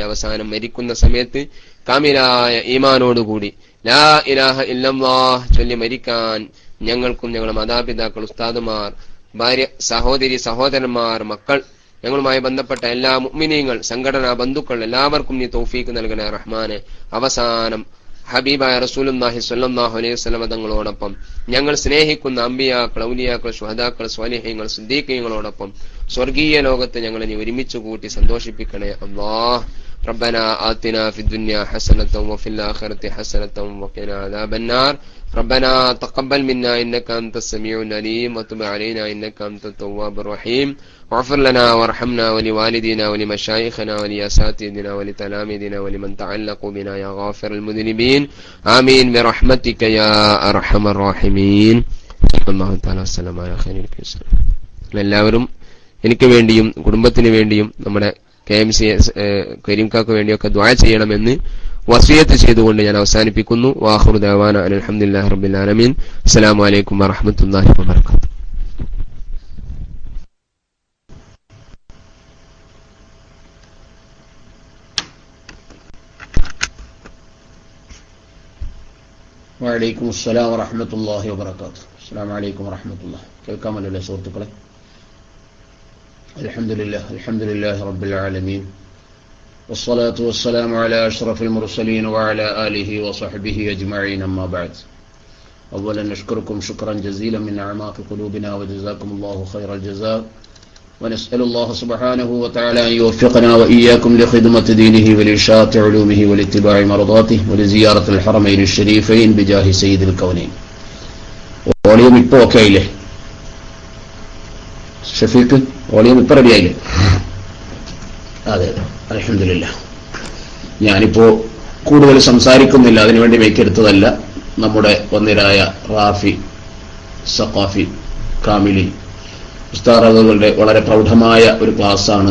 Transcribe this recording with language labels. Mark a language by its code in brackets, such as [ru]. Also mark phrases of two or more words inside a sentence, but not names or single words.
[ml] അവസാനം മരിക്കുന്ന സമയത്ത് കാമിലായ ഈമാനോടുകൂടി [ar] لا إله إلا الله [ml] ചൊല്ലി മരിക്കാൻ ഞങ്ങൾക്കും ഞങ്ങളുടെ മാതാപിതാക്കൾ, ഉസ്താദുമാർ, ഭാര്യ, സഹോദരന്മാർ, മക്കൾ, ഞങ്ങളുമായി ബന്ധപ്പെട്ട എല്ലാ മുഅ്മിനീങ്ങൾ, സംഘടനാ ബന്ധുക്കൾ എല്ലാവർക്കും നീ തൗഫീക്ക് നൽകണേ റഹ്മാനെ. അവസാനം ഹബീബായ റസൂലുള്ളാഹി [ar] صلى الله عليه وسلم [ml] തങ്ങളോടൊപ്പം ഞങ്ങൾ സ്നേഹിക്കുന്ന അമ്പിയാക്കൾ, ഔലിയാക്കൾ, ശുഹദാക്കൾ, സ്വാലിഹീങ്ങൾ, സിദ്ദീഖീങ്ങളോടൊപ്പം സ്വർഗീയ ലോകത്ത് ഞങ്ങളെ നീ ഒരുമിച്ച് കൂട്ടി സന്തോഷിപ്പിക്കണേ അല്ലാഹ്. [ar] ربنا آتنا في الدنيا حسنة وفي الآخرة حسنة وقنا عذاب النار. ربنا تقبل منا إنك أنت السميع العليم وتب علينا إنك أنت التواب الرحيم. واغفر لنا وارحمنا ولوالدينا ولمشايخنا ولأساتذتنا ولتلاميذنا ولمن تعلقوا بنا يا غافر المذنبين. آمين برحمتك يا أرحم الراحمين. الله تعالى السلام على خير الكريم. [ml] എല്ലാവരും എനിക്ക് വേണ്ടിയും കുടുംബത്തിന് വേണ്ടിയും നമ്മുടെ KMC കരീംകാക്ക് വേണ്ടിയൊക്കെ ദുആ ചെയ്യണമെന്ന് വസിയത്ത് ചെയ്തുകൊണ്ട് ഞാൻ അവസാനിപ്പിക്കുന്നു. [ar] وآخر دعوانا الحمد لله رب العالمين السلام عليكم ورحمة الله وبركاته. وعليكم السلام ورحمة الله وبركاته. السلام عليكم ورحمة الله. [ml] കേൾക്കാമല്ലോ സുഹൃത്തുക്കളെ? [ar] الحمد لله رب العالمين. والصلاة والسلام على أشرف المرسلين وعلى آله وصحبه أجمعين. أما بعد، أولا نشكركم شكرا جزيلا من أعماق قلوبنا وجزاكم الله خير الجزاء. ونسأل الله سبحانه وتعالى أن يوفقنا وإياكم لخدمة دينه ولإشاعة علومه ولاتباع مرضاته ولزيارة الحرمين الشريفين بجاه سيد الكونين. [ml] വോളിയം ഇപ്പോൾ ഓക്കെ ആയില്ലേ ഷഫീഖ്? വോളിയം ഇപ്പം റെഡി ആയില്ലേ? അതെ അതെ, അൽഹംദുലില്ലാഹ്. ഞാനിപ്പോ കൂടുതൽ സംസാരിക്കുന്നില്ല, അതിനുവേണ്ടി മേക്കെടുത്തതല്ല. നമ്മുടെ വന്നിരായ റാഫി, സഖാഫി, കാമിലി ഉസ്താദുകളുടെ വളരെ പ്രൗഢമായ ഒരു ക്ലാസ്സാണ്.